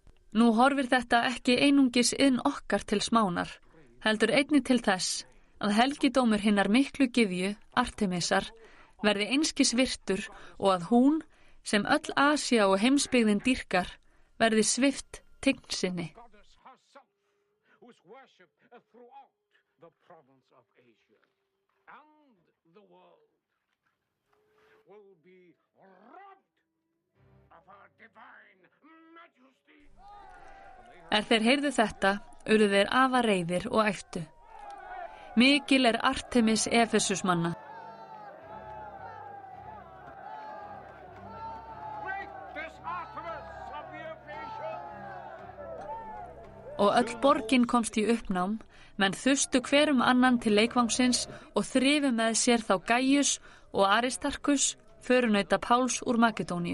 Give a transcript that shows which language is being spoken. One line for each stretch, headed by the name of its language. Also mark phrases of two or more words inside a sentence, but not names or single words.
Icelandic: Nú horfir þetta ekki einungis inn okkar til smánar, heldur einnig til þess að helgidómur hinnar miklu gyðju, Artemisar, verði einskis virtur og að hún, sem öll Asía og heimsbyggðin dýrkar, verði svipt tign sinni.
English: Goddess herself, whose worship throughout the province of Asia and the world will be robbed of her divine majesty.
Icelandic: Þeir heyrðu þetta, urðu þeir afar reiðir og æptu. Mikil Artemis Efesusmanna. Og öll borgin komst í uppnám, menn þustu hver annan til leikvangsins og þrifu með sér þá Gaius og Aristarkus, förunauta Páls úr Makedóníu.